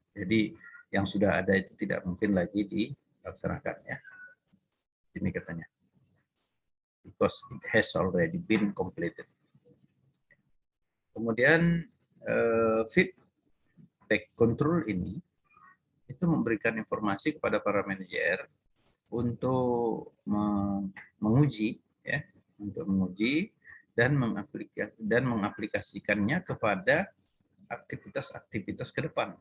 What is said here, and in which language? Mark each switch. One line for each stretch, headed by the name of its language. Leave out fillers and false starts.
Indonesian: Jadi yang sudah ada itu tidak mungkin lagi dilaksanakan, ya. Ini katanya.
English: Because it has already been completed.
Indonesian: Kemudian feedback control ini itu memberikan informasi kepada para manajer untuk menguji, ya, untuk menguji dan mengaplikasikannya kepada aktivitas-aktivitas ke depan.